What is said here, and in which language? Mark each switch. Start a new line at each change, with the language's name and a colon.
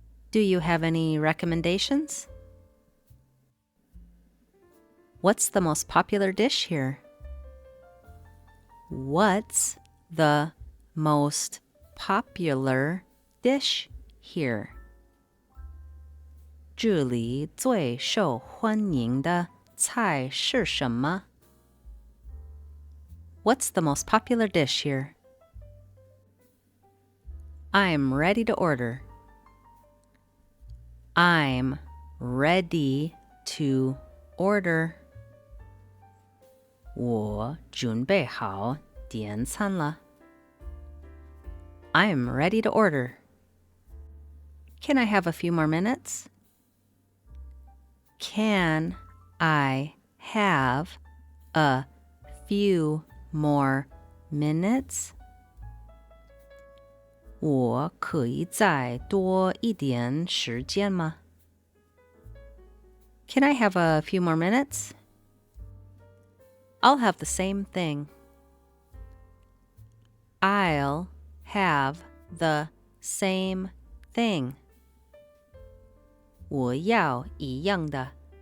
English: Do you have any recommendations? What's the most popular dish here? What's the most popular dish here?
Chinese: 这里最受欢迎的菜是什么？
English: What's the most popular dish here? I'm ready to order. I'm ready to order.
Chinese: 我准备好点餐了。
English: I'm ready to order. Can I have a few more minutes? Can I have a few more minutes?
Chinese: 我可以再多一点时间吗？
English: Can I have a few more minutes? I'll have the same thing. I'll have the same thing.
Chinese: 我要一样的。